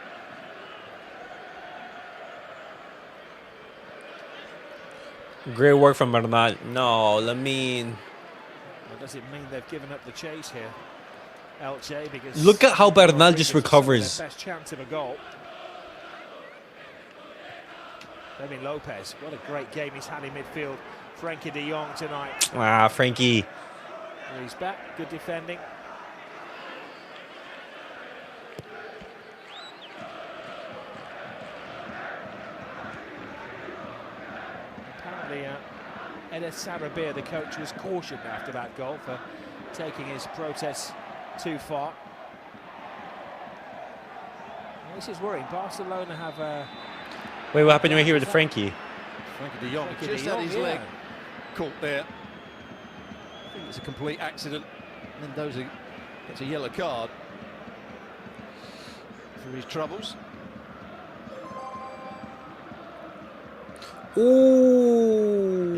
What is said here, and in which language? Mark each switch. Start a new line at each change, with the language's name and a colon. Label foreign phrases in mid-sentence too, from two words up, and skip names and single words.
English: Great work from Bernal. No, Lamine. Well, does it mean they've given up the chase here, Elche? Because Look at how Bernal just Rodriguez is recovers. their best chance of a goal. Lamine Lopez, what a great game he's had in midfield. Frenkie de Jong tonight. Ah, Frenkie. He's back, good defending. Apparently, Enes Sarabia, the coach, was cautioned after that goal for taking his protests too far. Well, this is worrying. Barcelona have Wait, what happened right here with the Frenkie? Frenkie de Jong Frenkie just de had Jong, his yeah. leg caught there. I think it's a complete accident. Mendoza gets a yellow card for his troubles. Ooh.